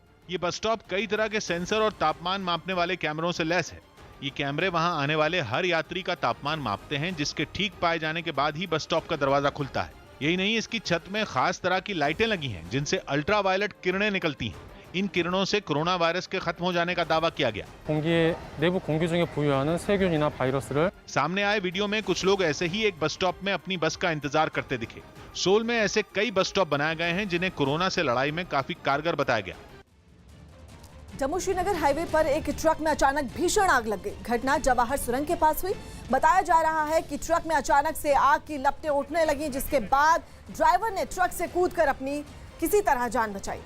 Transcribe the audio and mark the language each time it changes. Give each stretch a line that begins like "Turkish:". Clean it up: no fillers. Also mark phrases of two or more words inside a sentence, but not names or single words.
Hindi: ये बस स्टॉप कई तरह के सेंसर और तापमान मापने वाले कैमरों से लैस है। ये कैमरे वहां आने वाले हर यात्री का तापमान मापते हैं, जिसके ठीक पाए जाने के बाद ही बस स्टॉप का दरवाजा खुलता है। यही नहीं, इसकी छत में खास तरह की लाइटें लगी हैं जिनसे अल्ट्रावायलेट किरणें निकलती हैं। इन किरणों से कोरोना वायरस के खत्म हो जाने का दावा किया गया।
Korean: 공기의 내부 공기 중에 부유하는 세균이나 바이러스를
Hindi: सामने आए वीडियो में कुछ लोग ऐसे ही एक बस स्टॉप में अपनी बस का इंतजार करते दिखे। सोल में ऐसे कई बस स्टॉप बनाए गए हैं जिन्हें कोरोना से लड़ाई में काफी कारगर बताया गया। जम्मू श्रीनगर हाईवे पर एक ट्रक में अचानक भीषण आग लग गई। घटना जवाहर सुरंग के पास हुई। बताया जा रहा है कि ट्रक में अचानक से आग की लपटें उठने लगी, जिसके बाद ड्राइवर ने ट्रक से कूदकर अपनी किसी तरह जान बचाई।